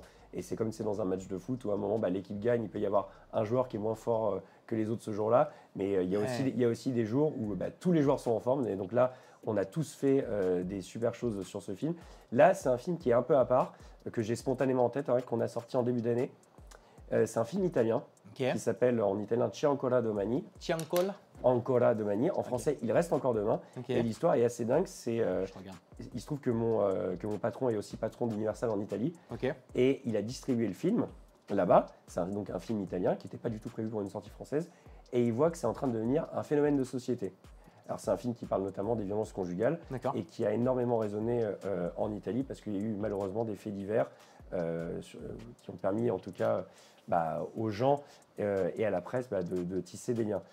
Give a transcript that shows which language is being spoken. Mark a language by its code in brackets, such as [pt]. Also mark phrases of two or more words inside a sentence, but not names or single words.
[fr] Et c'est comme c'est dans un match de foot où à un moment, l'équipe gagne, il peut y avoir un joueur qui est moins fort que les autres ce jour-là. Mais il y a aussi des jours où tous les joueurs sont en forme. Et donc là, on a tous fait des super choses sur ce film. Là, c'est un film qui est un peu à part, que j'ai spontanément en tête, qu'on a sorti en début d'année. C'est un film italien qui s'appelle en italien C'è ancora domani. C'è ancora Ancora domani. En français, il reste encore demain. Et l'histoire est assez dingue. Il se trouve que mon patron est aussi patron d'Universal en Italie. Et il a distribué le film là-bas. C'est donc un film italien qui n'était pas du tout prévu pour une sortie française. Et il voit que c'est en train de devenir un phénomène de société. Alors c'est un film qui parle notamment des violences conjugales et qui a énormément résonné en Italie parce qu'il y a eu malheureusement des faits divers qui ont permis en tout cas aux gens et à la presse de tisser des liens.